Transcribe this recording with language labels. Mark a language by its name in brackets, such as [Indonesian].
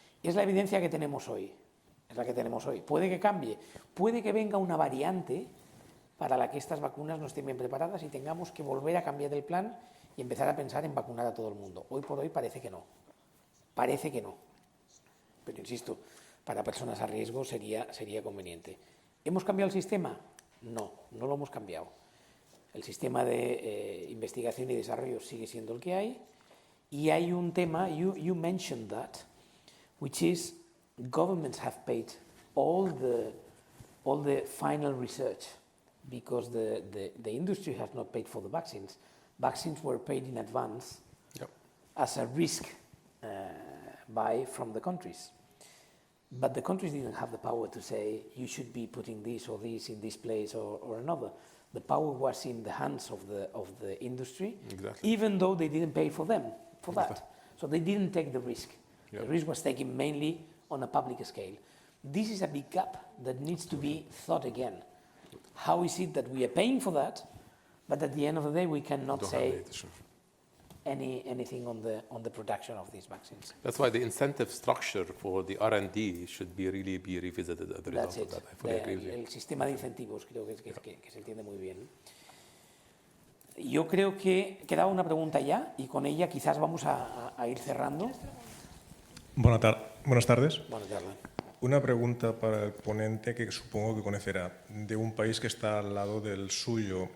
[Spanish] Es la evidencia que tenemos hoy. Es la que tenemos hoy. Puede que cambie, puede que venga una variante para la que estas vacunas no estén bien preparadas y tengamos que volver a cambiar el plan y empezar a pensar en vacunar a todo el mundo. Hoy por hoy parece que no. Parece que no. Pero insisto, para personas a riesgo sería conveniente. ¿Hemos cambiado el sistema? No, no lo hemos cambiado. El sistema de investigación y desarrollo sigue siendo el que hay. Y hay un tema, [English] you mentioned that, which is governments have paid all the final research because the industry has not paid for the vaccines. Vaccines were paid in advance as a risk buy from the countries. But the countries didn't have the power to say, you should be putting this or this in this place or another. The power was in the hands of the industry, exactly. Even though they didn't pay for them, for that. So they didn't take the risk. Yep. The risk was taken mainly on a public scale. This is a big gap that needs to be thought again. How is it that we are paying for that, but at the end of the day we cannot say anything on the production of these vaccines? That's why the incentive structure for the R&D should really be revisited as a result of that. I fully agree with you. [Spanish] El sistema de incentivos creo que se entiende muy bien. Yo creo que quedaba una pregunta ya y con ella quizás vamos a ir cerrando. Buenas tardes. Buenas tardes. Una pregunta para el ponente que supongo que conocerá, de un país que está al lado del suyo.